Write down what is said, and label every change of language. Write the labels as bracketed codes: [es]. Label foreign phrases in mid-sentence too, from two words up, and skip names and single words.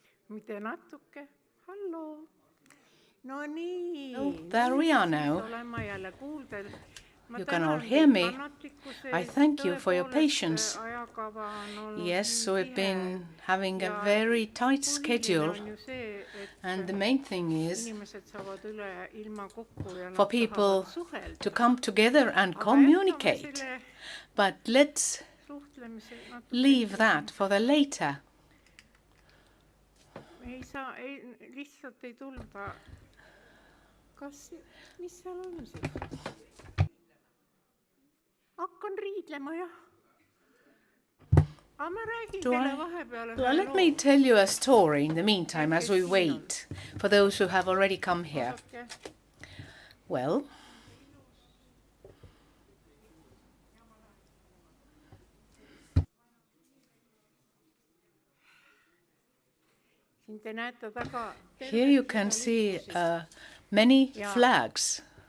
[et] Mitte natuke. Halloo. No nii. [en] Oh, there we are now. [et] Olema jälle kuuldel. [en] You can all hear me. I thank you for your patience. Yes, we've been having a very tight schedule, and the main thing is for people to come together and communicate. But let's leave that for the later. [et] Lihtsalt ei tulda. Mis seal on siis? Hakkan riidlema, jah. Aga ma räägin teile vahepeale. [en] Let me tell you a story in the meantime as we wait for those who have already come here. Well, here you can see many flags.